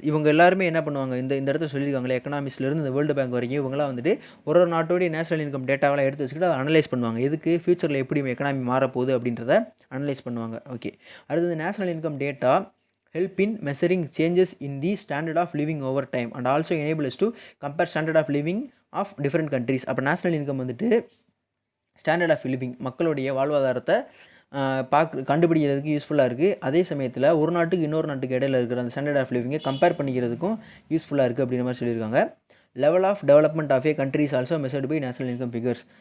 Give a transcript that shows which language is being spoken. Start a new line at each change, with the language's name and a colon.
Tamil: இவங்க எல்லாருமே என்ன பண்ணுவாங்க, இந்த இடத்துல சொல்லியிருக்காங்களே, எக்கனாமிக்ஸ்லேருந்து இந்த வேர்ல்டு பேங்க் வரைக்கும் இவங்களாம் வந்துட்டு ஒரு நாட்டோடைய நேஷனல் இன்கம் டேட்டாவெல்லாம் எடுத்து வச்சுக்கிட்டு அதை அனலைஸ் பண்ணுவாங்க. எதுக்கு? ஃபியூச்சரில் எப்படி எக்கனாமி மாறப்போகுது அப்படின்றத அனலைஸ் பண்ணுவாங்க.
English: okay,
Tamil: அடுத்தது
English: National income data help in measuring changes in the standard of living over time and also enable us to compare standard of living of different countries.
Tamil: அப்போ நேஷனல் இன்கம் வந்துட்டு standard of living, மக்களுடைய வாழ்வாதாரத்தை கண்டுபிடிக்கிறதுக்கு யூஸ்ஃபுல்லாக இருக்குது. அதே சமயத்தில் ஒரு நாட்டுக்கு இன்னொரு நாட்டுக்கு இடையில இருக்கிற அந்த ஸ்டாண்டர்ட் ஆஃப் லிவிங்கை கம்பேர் பண்ணிக்கிறதுக்கும் யூஸ்ஃபுல்லாக இருக்குது அப்படின்ற மாதிரி சொல்லியிருக்காங்க.
English: Level of development of a country is also measured by national income figures.